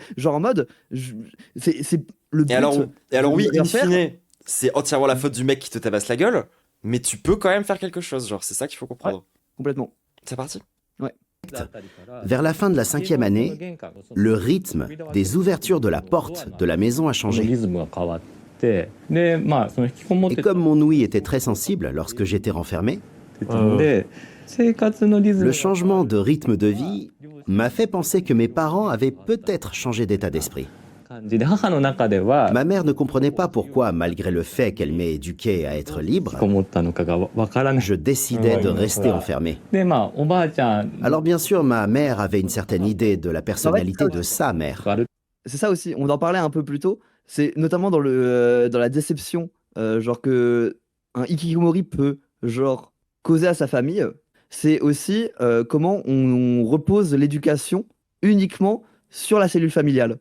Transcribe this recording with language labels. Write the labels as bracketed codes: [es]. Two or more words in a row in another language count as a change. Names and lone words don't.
[fr] Genre en mode, c'est le but. Et alors oui, in faire. fine, c'est entièrement la faute du mec qui te tabasse la gueule, mais tu peux quand même faire quelque chose. Genre, c'est ça qu'il faut comprendre. Ouais, complètement. C'est parti. Ouais. vers la fin de la 5e année, le rythme des ouvertures de la porte de la maison a changé. [ja] リズムが変わってでその引きこもっ [fr] Et [ja] て [fr] comme mon ouïe était très sensible lorsque j'étais renfermé, [ja] たんで生活のリズム [fr] Le changement de rythme de vie m'a fait penser que mes parents avaient peut-être changé d'état d'esprit. [ja] 感じで母の中では [fr] Ma mère ne comprenait pas pourquoi, malgré le fait qu'elle m'ait éduqué à être libre, [ja] 引きこもったのかがわからない [fr] je décidais de rester enfermé. [ja] でおばあちゃん [fr] Alors bien sûr, ma mère avait une certaine idée de la personnalité de sa mère. [ja] がある [fr] C'est ça aussi, on en parlait un peu plus tôt, c'est notamment dans la déception, genre que un hikikomori peut genre causer à sa famille, c'est aussi comment on repose l'éducation uniquement sur la cellule familiale.